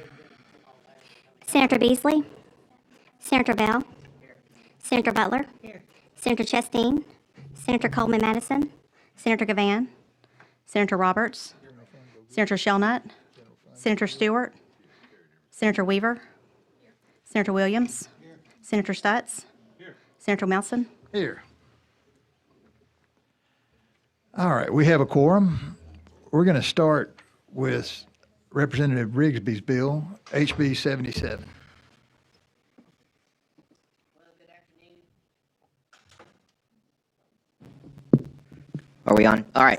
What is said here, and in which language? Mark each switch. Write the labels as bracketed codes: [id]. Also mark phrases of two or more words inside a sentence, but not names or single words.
[en] Senator Beasley, Senator Bell, Senator Butler, Senator Chastain, Senator Coleman Madison, Senator Gavan, Senator Roberts, Senator Shelnut, Senator Stewart, Senator Weaver, Senator Williams, Senator Stutz, Senator Melson. Here. All right, we have a quorum. We're going to start with Representative Rigsby's bill, HB 77. Are we on? All right.